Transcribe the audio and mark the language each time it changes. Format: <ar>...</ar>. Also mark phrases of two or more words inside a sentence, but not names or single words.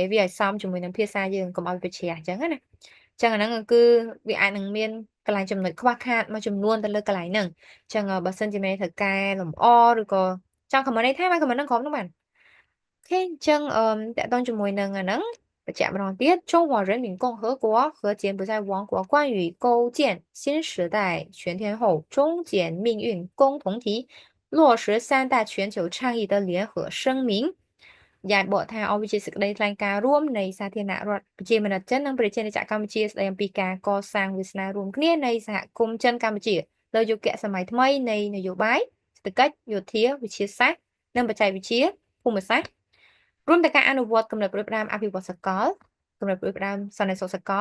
<km>វាឲ្យសមជាមួយនឹងភាសាយើងកុំឲ្យវាជ្រះអញ្ចឹងណាអញ្ចឹងអាហ្នឹងគឺវាអាចនឹងមានកន្លែងចំណុចខ្វះខាតមួយចំនួនទៅលើកន្លែងហ្នឹងអញ្ចឹងបើសិនជាមានត្រូវកែលម្អឬក៏ចង់ comment នថាមក comment នឹងក្រុមហ្នឹងបានអូខេអញ្ចឹងតកតងជាមួយនឹងអាហ្នឹងបញ្ជាក់ម្ដងទៀត中</km> <zh>华人民共和国和柬埔寨王国关于构建新时代全天候终检命运共同体落实三大全球倡议的联合声明</zh> <km>យ៉ាបកថាអស់វិជាសេចក្តីថ្លែងការណ៍រួម នៃសាធារណរដ្ឋប្រជាមានិតចិននិងប្រជាណាចក្រកម្ពុជាស្តីអំពីការកសាងវាសនារួមគ្នានៃសហគមន៍ចិនកម្ពុជាលើយុគសម័យថ្មីនៃនយោបាយសេដ្ឋកិច្ច យោធាវិទ្យាសាស្ត្រនិងបច្ចេកវិទ្យាភូមិសាស្ត្ររួមទាំងការអនុវត្តគំនិតផ្ដួចផ្ដើមអភិវឌ្ឍសកលគំនិតផ្ដួចផ្ដើមសន្តិសុខសក</km>